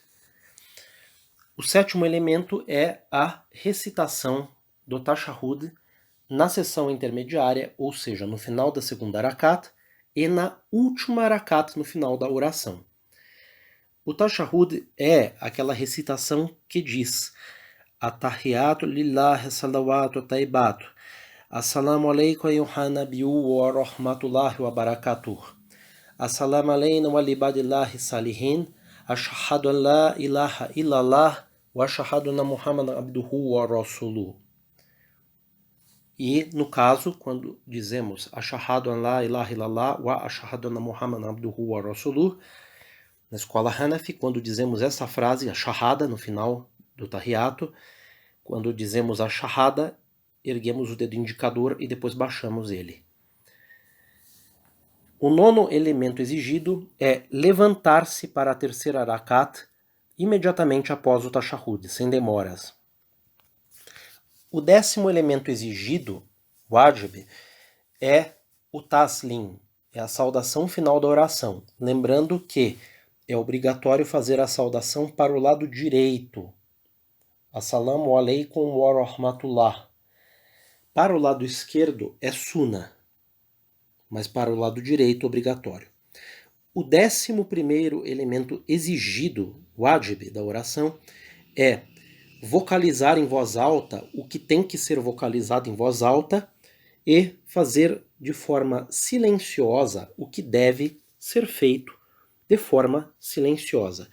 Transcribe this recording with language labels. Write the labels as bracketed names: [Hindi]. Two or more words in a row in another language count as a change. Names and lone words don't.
[Portuguese] O sétimo elemento é a recitação do tashahhud na sessão intermediária, ou seja, no final da segunda rakat e na última rakat no final da oração. O tashahhud é aquela recitação que diz [Arabic] التحيات لله الصلوات الطيبات السلام عليكم أيها النبي ورحمة الله وبركاته السلام عليكم ولعباد الله الصالحين أشهد أن لا إله إلا الله وأشهد أن محمدا عبده ورسوله. [Portuguese] E, no caso, quando dizemos [Arabic] أشهد أن لا إله إلا الله وأشهد أن محمدا عبده ورسوله, [Portuguese] na escola Hanafi, quando dizemos essa frase, a shahada, no final do tahiyato, quando dizemos a shahada, erguemos o dedo indicador e depois baixamos ele. O nono elemento exigido é levantar-se para a terceira rakat imediatamente após o tashahhud, sem demoras. O décimo elemento exigido, wajib, é o taslim, é a saudação final da oração. Lembrando que é obrigatório fazer a saudação para o lado direito. [Arabic] السلام عليكم ورحمة الله. [Portuguese] Para o lado esquerdo é sunnah, mas para o lado direito obrigatório. O 11º elemento exigido, wajib, da oração, é vocalizar em voz alta o que tem que ser vocalizado em voz alta e fazer de forma silenciosa o que deve ser feito de forma silenciosa.